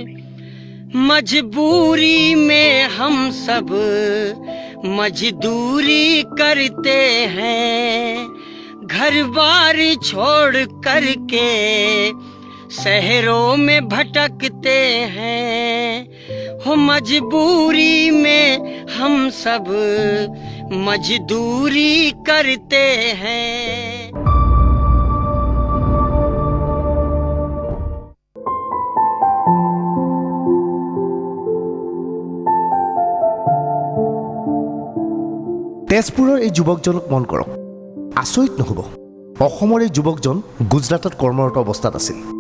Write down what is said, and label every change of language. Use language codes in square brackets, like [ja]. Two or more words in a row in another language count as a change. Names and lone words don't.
[hi] मजबूरी में हम सब मजदूरी करते हैं, घर बार छोड़ करके शहरों में भटकते हैं। हो मजबूरी में हम सब मजदूरी करते हैं। [as] তেজপুৰৰ এই যুৱকজনক মন কৰক, আচৰিত নহ'ব অসমৰ এই যুৱকজন গুজৰাটত কৰ্মৰত অৱস্থাত আছিল।